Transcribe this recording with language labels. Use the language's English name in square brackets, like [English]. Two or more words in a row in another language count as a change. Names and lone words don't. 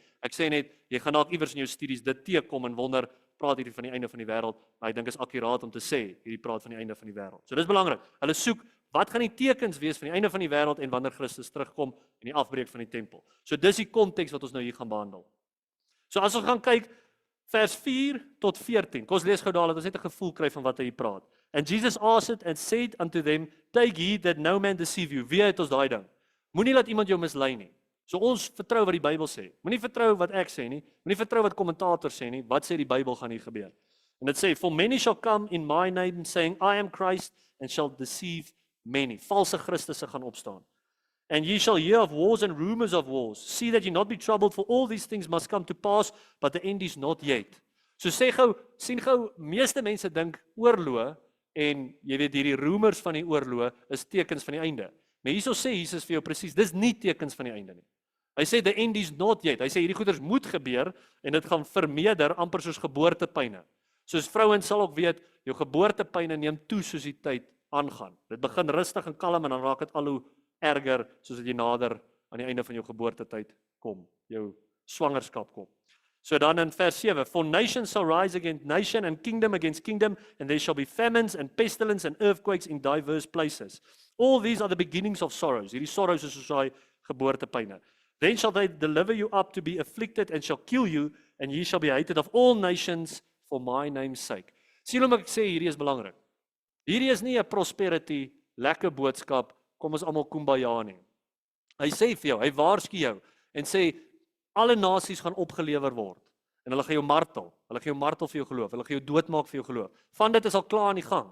[Afrikaans] Ek sê net, jy gaan dalk iewers in jou studies dit teekom en wonder, praat hierdie van die einde van die wêreld, maar ek dink is akkuraat om te sê, hierdie praat van die einde van die wêreld. So dis belangrik. Hulle soek, wat gaan die tekens wees van die einde van die wêreld en wanneer Christus terugkom en die afbreek van die tempel. So dis die konteks wat ons nou hier gaan behandel. So as ons gaan kyk, vers 4 tot 14, kom ons lees gou dadelik, ons net 'n gevoel kry van wat hy hier praat. [English] And Jesus answered and said unto them, take heed that no man deceive you. [Afrikaans] Wie het ons daai ding? Moenie laat iemand jou mislei nie. So ons vertrou wat die Bybel sê. Moenie vertrou wat ek sê nie. Moenie vertrou wat kommentators sê nie. Wat sê die Bybel gaan hier gebeur? En dit sê, [English] for many shall come in my name saying, I am Christ, and shall deceive many. [Afrikaans] Valse Christusse gaan opstaan. [English] And ye shall hear of wars and rumors of wars. See that ye not be troubled, for all these things must come to pass, but the end is not yet. [Afrikaans] So sê gou, sien gou, meeste mense dink oorloë, en jy weet hierdie rumors van die oorloë is tekens van die einde. Maar hierso sê Jesus vir jou presies, dis nie tekens van die einde nie. Hy sê [English] the end is not yet. [Afrikaans] Hy sê hierdie goeders moet gebeur en dit gaan vermeerder amper soos geboortepyne. Soos vrouens sal ook weet, jou geboortepyne neem toe soos die tyd aangaan. Dit begin rustig en kalm en dan raak dit al hoe erger soos jy nader aan die einde van jou geboortetyd kom, jou swangerskap kom. So dan in vers 7, [English] for nation shall rise against nation and kingdom against kingdom, and there shall be famines and pestilence and earthquakes in diverse places. All these are the beginnings of sorrows. [Afrikaans] Hierdie sorrows is soos daai geboortepyne. [English] Then shall they deliver you up to be afflicted and shall kill you, and ye shall be hated of all nations for my name's sake. [Afrikaans] Sien hoe ek sê hierdie is belangrik. Hierdie is nie 'n prosperity, lekker boodskap, kom ons almal kumbaya nie. Hy sê vir jou, hy waarsku jou en sê alle nasies gaan opgelewer word en hulle gaan jou martel. Hulle gaan jou martel vir jou geloof. Hulle gaan jou doodmaak vir jou geloof. Van dit is al klaar aan die gang.